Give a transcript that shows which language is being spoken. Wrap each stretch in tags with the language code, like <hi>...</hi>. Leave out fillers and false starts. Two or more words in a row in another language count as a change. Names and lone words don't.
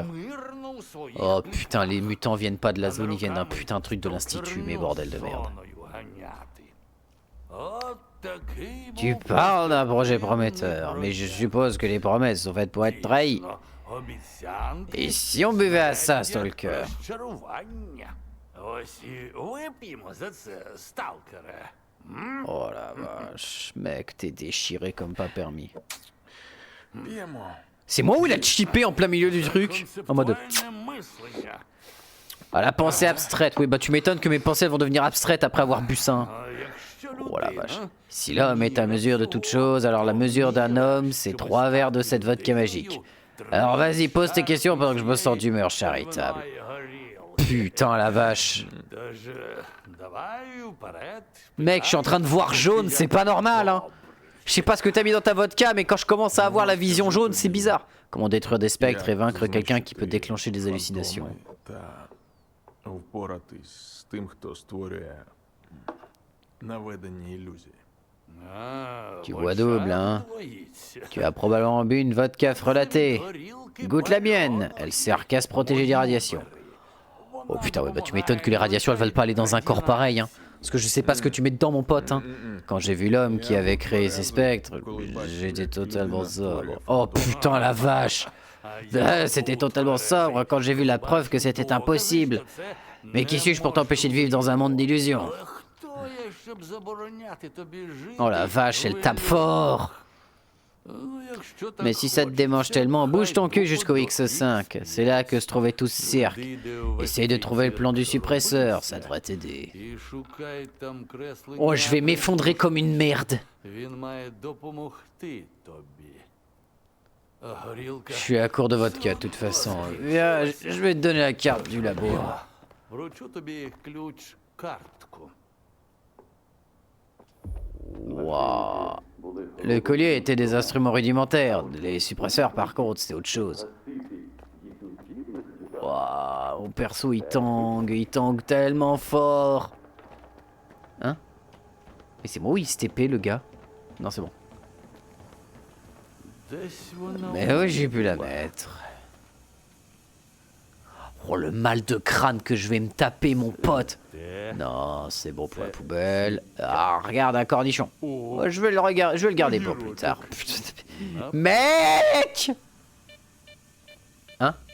<fr>Oh putain, les mutants viennent pas de la zone, ils viennent d'un putain de truc de l'institut, mais bordel de merde. Tu parles d'un projet prometteur, mais je suppose que les promesses sont faites pour être trahies. Et si on buvait à ça, Stalker?</fr> <uk>Ось і вип'ємо за це, сталкере.</uk> <fr>Oh la vache, mec, t'es déchiré comme pas permis.</fr> <uk>П'ємо.</uk> <fr>C'est moi ou il a chippé en plein milieu du truc? En mode...</fr> <uk>Концептуальне мислення.</uk> <fr>Ah, la pensée abstraite. Oui, bah tu m'étonnes que mes pensées vont devenir abstraites après avoir bu ça. Hein.</fr> <uk>А якщо</uk> <fr>Oh la</fr> <uk>людина</uk> <fr>vache. Si l'homme est à mesure de toute chose, alors la mesure d'un homme, c'est 3 verres de cette vodka magique. Alors vas-y, pose tes questions pendant que je me sens d'humeur charitable.</fr> <uk>має горілки,</uk> <fr>putain la vache.</fr> <uk>Тож, давай вперед.</uk> <fr>Mec, je suis en train de voir jaune, c'est pas normal, hein. Je sais pas ce que t'as mis dans ta vodka, mais quand je commence à avoir la vision jaune, c'est bizarre. Comment détruire des spectres et vaincre quelqu'un qui peut déclencher des hallucinations.</fr> <uk>Та впоратись з тим, хто створює наведення ілюзій. А,</uk> <fr>Tu vois double, hein.</fr> <uk>боїться.</uk> <fr>Tu as probablement bu une vodka frelatée. Goûte la mienne, elle sert qu'à se protéger des radiations. Oh putain, ouais, bah tu m'étonnes que les radiations elles veulent pas aller dans un corps pareil, hein. Parce que je sais pas ce que tu mets dedans, mon pote, hein. Quand j'ai vu l'homme qui avait créé ces spectres, j'étais totalement sobre. Oh putain, la vache! C'était totalement sobre quand j'ai vu la preuve que c'était impossible. Mais qui suis-je pour t'empêcher de vivre dans un monde d'illusions?</fr> <uk>Хто я, щоб забороняти тобі жити?</uk> <fr>Oh la vache, elle tape fort!</fr> <uk>Ну, якщо так</uk> <fr>Mais si ça te démange tellement, bouge ton cul jusqu'au X5. C'est là que se trouvait tout ce cirque. Essaye de trouver le plan du suppresseur, ça devrait t'aider.</fr> <uk>І шукай там креслення.</uk> <fr>Oh, je vais m'effondrer comme une merde.</fr> <uk>Він має допомогти тобі. А горілка.</uk> <fr>Je suis à court de vodka, de toute façon. Viens, je vais te donner la carte du labo.</fr> <uk>Вручу тобі ключ-картку.</uk> <fr>Waouh. Le collier était des instruments rudimentaires. Les suppresseurs, par contre, c'était autre chose. Waouh, mon perso, il tangue tellement fort. Hein? Mais c'est moi où il s'est TP, le gars? Non, c'est bon.</fr> <uk>Десь вона.</uk> <fr>Mais oui, j'ai pu la mettre. Oh, le mal de crâne que je vais me taper, mon pote.</fr> <uk>Де?</uk> <fr>Non, c'est bon pour la poubelle. Ah, regarde un cornichon. Oh, je vais le garder pour plus tard. Mec! Hein?</fr>